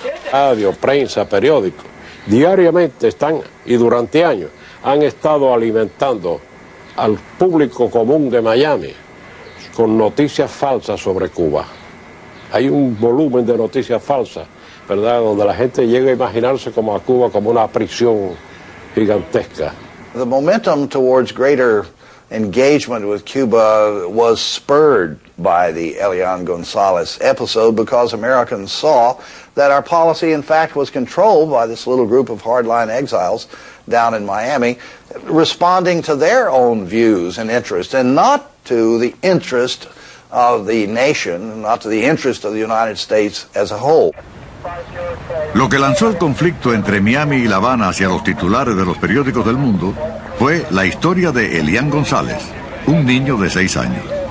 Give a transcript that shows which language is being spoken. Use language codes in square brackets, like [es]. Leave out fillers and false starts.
[es] Radio, prensa, periódicos, diariamente están y durante años han estado alimentando al público común de Miami con noticias falsas sobre Cuba. Hay un volumen de noticias falsas, ¿verdad?, donde la gente llega a imaginarse como a Cuba como una prisión gigantesca. [en] The momentum towards greater engagement with Cuba was spurred by the Elian Gonzalez episode because Americans saw that our policy, in fact, was controlled by this little group of hardline exiles down in Miami, responding to their own views and interests, and not to the interest of the nation, not to the interest of the United States as a whole. [es] Lo que lanzó el conflicto entre Miami y La Habana hacia los titulares de los periódicos del mundo fue la historia de Elian González, un niño de 6 años.